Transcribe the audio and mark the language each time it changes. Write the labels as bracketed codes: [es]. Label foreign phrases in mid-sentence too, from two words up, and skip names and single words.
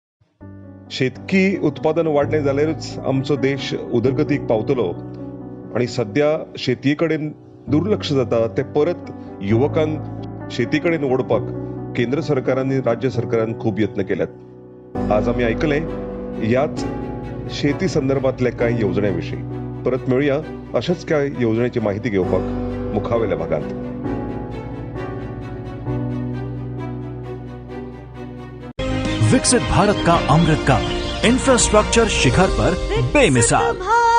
[kok] शेतकी उत्पादन वाडलें जाल्यारूच आमचो देश उदरगतीक पावतलो आणि सध्या शेतये कडेन दुर्लक्ष जाता ते परत युवकांक शेती कडेन ओडपाक केंद्र सरकार आणि राज्य सरकारान खूप यत्न केल्यात. [mr] आज आम्ही ऐकले याच शेती संदर्भातल्या काही योजनेविषयी. [kok] परत मिळूया अशाच काय योजनेची माहिती घेवपाक मुखावेल्या भागात. [hi] विकसित भारत का अमृत काल इंफ्रास्ट्रक्चर शिखर पर बेमिसाल.